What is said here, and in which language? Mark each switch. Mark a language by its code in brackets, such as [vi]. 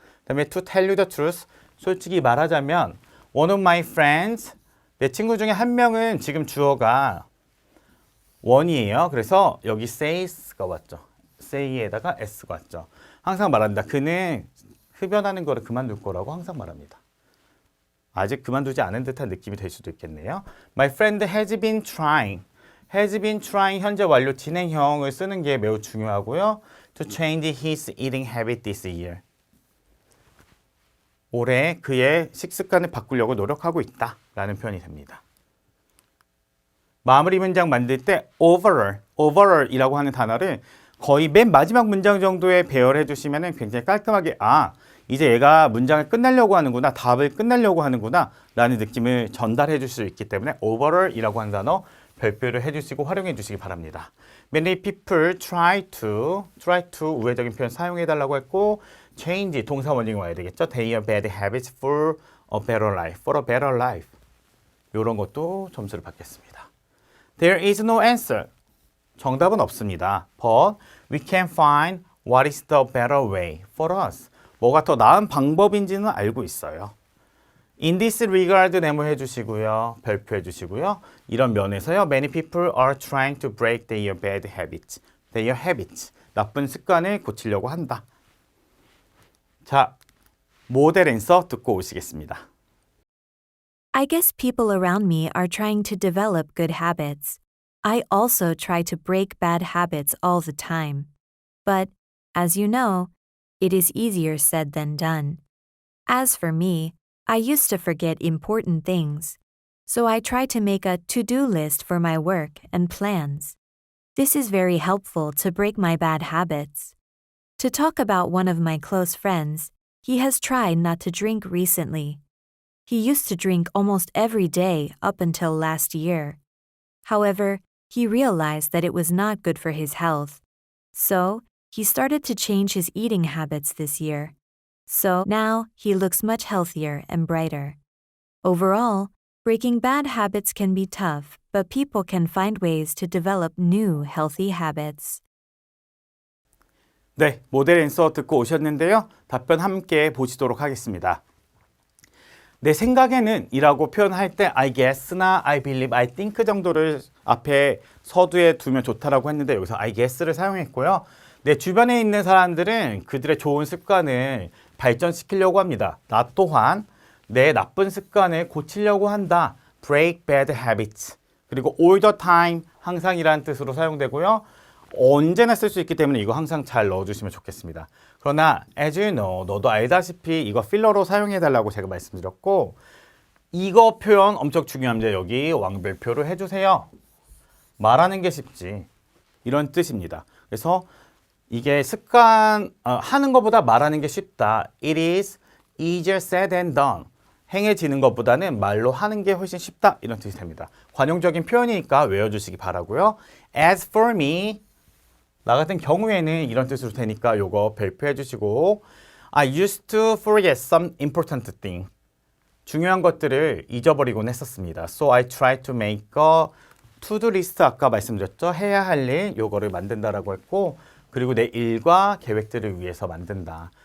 [ko] 그다음에 to tell you the truth, 솔직히 말하자면 one of my friends, 내 친구 중에 한 명은 지금 주어가 one이에요. 그래서 여기 says가 왔죠. say에다가 s가 왔죠. 항상 말한다. 그는 흡연하는 거를 그만둘 거라고 항상 말합니다. 아직 그만두지 않은 듯한 느낌이 될 수도 있겠네요. [en] My friend has been trying. [ko] has been trying 현재 완료 진행형을 쓰는 게 매우 중요하고요. [en] To change his eating habit this year. [ko] 올해 그의 식습관을 바꾸려고 노력하고 있다 라는 표현이 됩니다. 마무리 문장 만들 때 overall이라고 하는 단어를 거의 맨 마지막 문장 정도에 배열해 주시면 굉장히 깔끔하게 이제 얘가 문장을 끝내려고 하는구나, 답을 끝내려고 하는구나 라는 느낌을 전달해 줄 수 있기 때문에 overall이라고 하는 단어 별표를 해주시고 활용해 주시기 바랍니다. Many people try to 우회적인 표현 사용해 달라고 했고 change 동사 원형이 와야 되겠죠. [en] Their bad habits for a better life. [ko] 이런 것도 점수를 받겠습니다. [en] There is no answer. 정답은 없습니다. But we can find what is the better way for us. [ko] 뭐가 더 나은 방법인지는 알고 있어요. [en] In this regard 네모해 주시고요. [ko] 별표해 주시고요. 이런 면에서요. [en] Many people are trying to break their bad habits. [ko] 나쁜 습관을 고치려고 한다. 자, 모델 앤서 듣고 오시겠습니다. [en] I guess people around me are trying to develop good habits. I also try to break bad habits all the time. But, as you know, it is easier said than done. As for me, I used to forget important things, so I try to make a to-do list for my work and plans. This is very helpful to break my bad habits. To talk about one of my close friends, he has tried not to drink recently. He used to drink almost every day up until last year. However, he realized that it was not good for his health. So, he started to change his eating habits this year. So now he looks much healthier and brighter. Overall, breaking bad habits can be tough, but people can find ways to develop new healthy habits. [ko] 네, 모델 앤서 듣고 오셨는데요. 답변 함께 보시도록 하겠습니다. 내 생각에는 이라고 표현할 때 I guess나 I believe, I think 정도를 앞에 서두에 두면 좋다라고 했는데 여기서 I guess를 사용했고요. 내 주변에 있는 사람들은 그들의 좋은 습관을 발전시키려고 합니다. 나 또한 내 나쁜 습관을 고치려고 한다. [en] break bad habits. [ko] 그리고 all the time, 항상이라는 뜻으로 사용되고요. 언제나 쓸 수 있기 때문에 이거 항상 잘 넣어주시면 좋겠습니다. 그러나 as you know, 너도 알다시피 이거 필러로 사용해달라고 제가 말씀드렸고 이거 표현 엄청 중요합니다. 여기 왕별표를 해주세요. 말하는 게 쉽지. 이런 뜻입니다. 그래서 이게 습관, 하는 것보다 말하는 게 쉽다. [en] It is easier said than done. [ko] 행해지는 것보다는 말로 하는 게 훨씬 쉽다. 이런 뜻이 됩니다. 관용적인 표현이니까 외워주시기 바라고요. [en] As for me, 나 같은 경우에는 이런 뜻으로 되니까 요거 별표해 주시고 I used to forget some important thing. [ko] 중요한 것들을 잊어버리곤 했었습니다. [en] So I tried to make a to-do list 아까 말씀드렸죠. [ko] 해야 할 일 요거를 만든다라고 했고 그리고 내 일과 계획들을 위해서 만든다.